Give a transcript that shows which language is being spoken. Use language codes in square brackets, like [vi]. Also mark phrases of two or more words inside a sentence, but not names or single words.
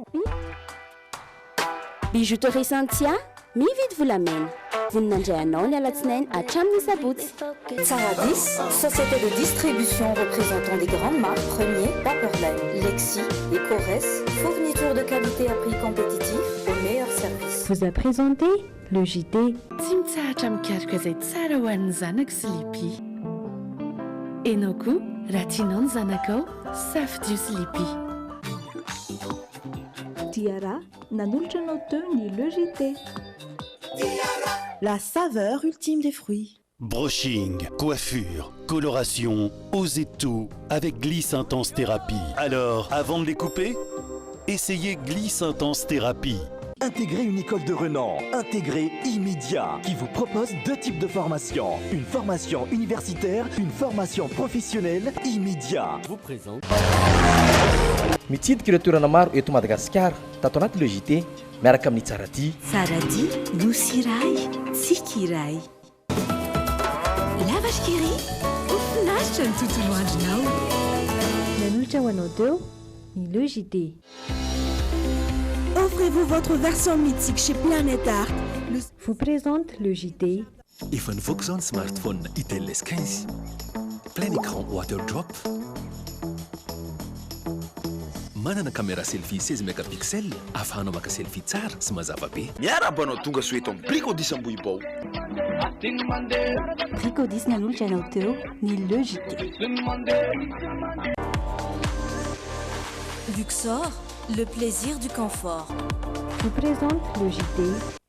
[mg] Bijouterie Santia mividy volamena voninandray anao ny alatsinainy hatramin'ny sabotsy Saradis, [fr] société de distribution représentant des grandes marques Premier, Paperline, Lexi et Corès, fourniture de qualité à prix compétitif au meilleur service. Vous a présenté le JT [mg] Timtsahatra mikarika izay tsara ho an'ny zanako sy lipi enao koa raha tianao ny zanakao safidio sy lipi Diara nanolotra anao teo ny le JT [fr] La saveur ultime des fruits. Brushing, coiffure, coloration, osez tout avec Gliss Intense Thérapie. Alors, avant de les couper, essayez Gliss Intense Thérapie. Intégrez une école de renom, intégrée immédiat, qui vous propose deux types de formations. Une formation universitaire, une formation professionnelle immédiat. Vous présente. [mg] Mitsidika ireo toerana maro eto Madagasikara tato anaty le JT miaraka amin'ny Tsaradi. Tsaradi, nosy iray, tsiky iray. Lavasy kely, ofinaritra ny tontolo andronao. Nanolotra ho anao teo ny le JT. [fr] Offrez-vous votre version mythique chez Planète Art. Vous présente le JT. [mg] Efa nivoaka zao ny smartphone Itel S15 [fr] plein écran [en] water drop, [mg] manana caméra selfie 16 mégapixels afahanao maka selfie tsara sy mazava be. Miarabanao tonga soeto amin'ny Brico 10 Ambohibao. Brico 10 nanolotra anao teo ny le JT. [fr] Luxor, le plaisir du confort. Vous présente le JT.